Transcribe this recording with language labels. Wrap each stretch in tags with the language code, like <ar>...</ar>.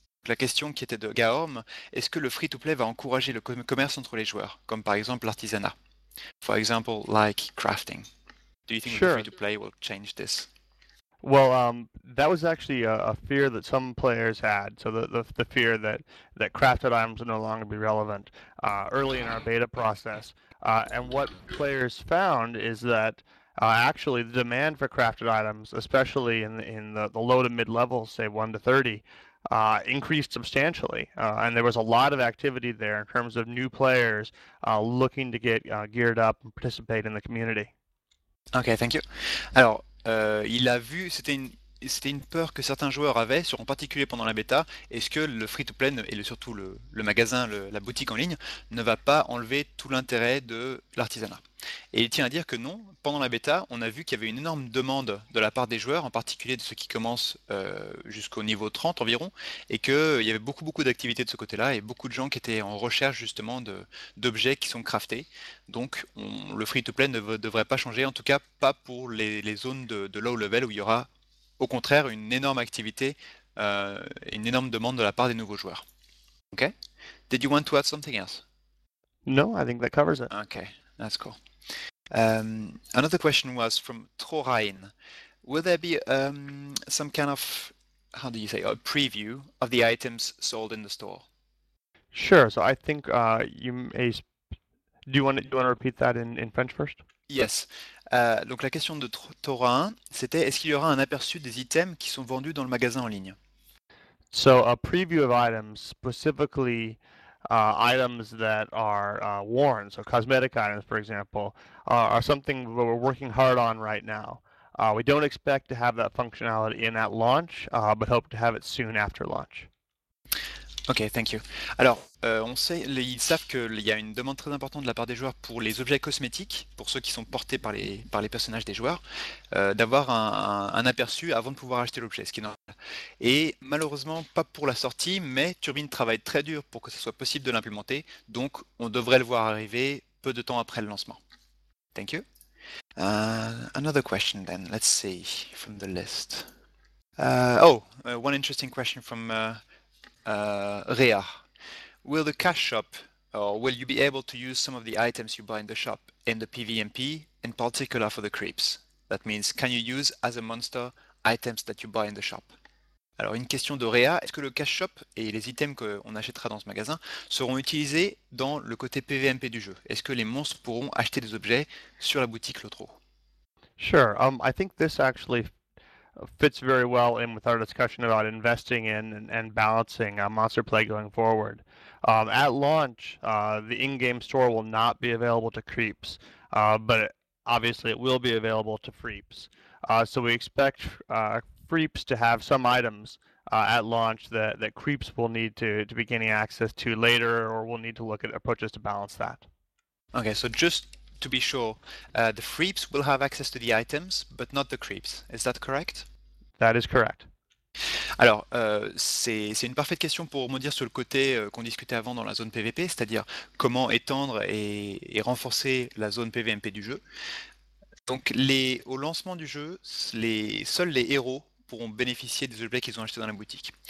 <fr>La question qui était de Gaorm, est-ce que le free to play va encourager le commerce entre les joueurs, comme par exemple l'artisanat?</fr> <en>For example, like crafting. Do you think that the free Sure. to play will change this? Well, that was actually a fear that some players had. So the fear that crafted items would no longer be relevant early in our beta process. And what players found is that actually the demand for crafted items, especially in the low to mid levels, say 1 to 30, increased substantially. And there was a lot of activity there in terms of new players looking to get geared up and participate in the community. Ok, thank you.</en> <fr>Alors, il a vu, c'était une peur que certains joueurs avaient, en particulier pendant la bêta, est-ce que le free-to-play, et surtout le magasin, la boutique en ligne, ne va pas enlever tout l'intérêt de l'artisanat? Et il tient à dire que non, pendant la bêta, on a vu qu'il y avait une énorme demande de la part des joueurs, en particulier de ceux qui commencent jusqu'au niveau 30 environ, et qu'il y avait beaucoup beaucoup d'activités de ce côté-là, et beaucoup de gens qui étaient en recherche justement d'objets qui sont craftés. Donc le free-to-play ne devrait pas changer, en tout cas pas pour les zones de low level où il y aura au contraire une énorme activité, une énorme demande de la part des nouveaux joueurs.</fr> <en>Ok? Did you want to add something else? No, I think that covers it. Ok. That's cool. Another question was from Trorain. Will there be some kind of, how do you say, a preview of the items sold in the store? Sure. So I think you may. Do you want to repeat that in French first? Yes.</en> <fr>Donc la question de Trorain, c'était est-ce qu'il y aura un aperçu des items qui sont vendus dans le magasin en ligne?</fr> <en>So a preview of items specifically. Items that are worn, so cosmetic items, for example, are something that we're working hard on right now. We don't expect to have that functionality in at launch, but hope to have it soon after launch. Ok, thank you.</en> <fr>Alors, on sait, ils savent qu'il y a une demande très importante de la part des joueurs pour les objets cosmétiques, pour ceux qui sont portés par les personnages des joueurs, d'avoir un aperçu avant de pouvoir acheter l'objet, ce qui est normal. Et malheureusement, pas pour la sortie, mais Turbine travaille très dur pour que ce soit possible de l'implémenter, donc on devrait le voir arriver peu de temps après le lancement.</fr> <en>Thank you. Another question then, let's see from the list. One interesting question from Rhea, will the cash shop, or will you be able to use some of the items you buy in the shop in the PVMP in particular for the creeps. That means, can you use as a monster items that you buy in the shop?</en> <fr>Alors, une question de Réa, est-ce que le cash shop et les items qu'on achètera dans ce magasin seront utilisés dans le côté PVMP du jeu? Est-ce que les monstres pourront acheter des objets sur la boutique Lotro?</fr> <en>Sure, I think this actually fits very well in with our discussion about investing in and balancing Monster Play going forward. At launch, the in-game store will not be available to creeps, but obviously it will be available to freeps. So we expect freeps to have some items at launch that creeps will need to be gaining access to later, or will need to look at approaches to balance that. Okay, so just to be sure, the freeps will have access to the items, but not the creeps. Is that correct? That is correct.</en> <fr>Alors, c'est une parfaite question pour rebondir sur le côté qu'on discutait avant dans la zone PVP, c'est-à-dire comment étendre et renforcer la zone PVMP du jeu. Donc, au lancement du jeu, seuls les héros pourront bénéficier des objets qu'ils ont achetés dans la boutique.</fr>